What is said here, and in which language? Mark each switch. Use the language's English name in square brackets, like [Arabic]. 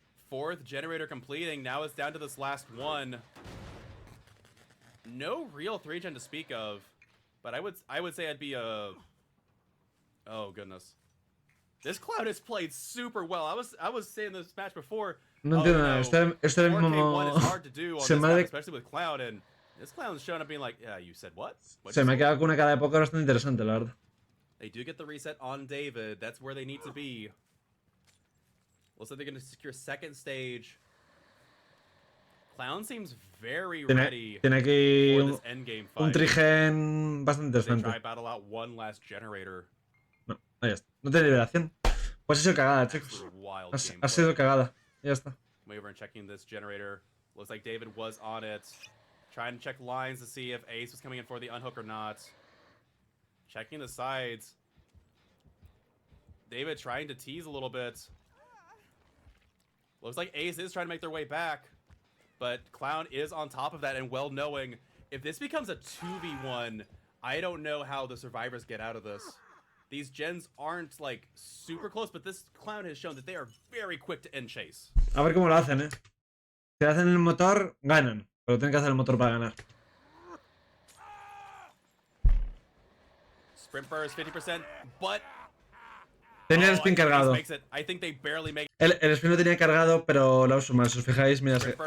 [English] Fourth generator completing. Now it's down to this last one. No real 3-gen to speak of, but I would say I'd be a. Oh goodness, this Cloud has played super well. I was saying this match before. [Spanish] No entiendo nada. Este mismo se me ha [English] especially with Cloud, and this Cloud's showing up being like, yeah, you said what? [Spanish] Se me ha quedado con una cara de póker bastante interesante, la verdad. [English] They do get the reset on David. That's where they need to be. Looks like they're going to secure second stage. Clown seems very ready [Spanish] tiene aquí [English] for this endgame fight. [Spanish] Un trigen bastante interesante. [English] They try battle out one last generator. [Spanish] No, ahí está. No tiene liberación. Pues ha sido cagada, chicos. Ha sido cagada. Ya está. [English] Way over and checking this generator. Looks like David was on it. Trying to check lines to see if Ace was coming in for the unhook or not. Checking the sides. David trying to tease a little bit. Looks like Ace is trying to make their way back. But Clown is on top of that, and well knowing if this becomes a 2v1, I don't know how the survivors get out of this. These gens aren't like super close, but this Clown has shown that they are very quick to end chase. [Spanish] A ver cómo lo hacen, eh. Si hacen el motor, ganan. Pero tienen que hacer el motor para ganar. [English] Sprint burst 50%, but [Spanish] tenía el spin cargado. El spin lo tenía cargado, pero lo uso mal. Si os fijáis, mira.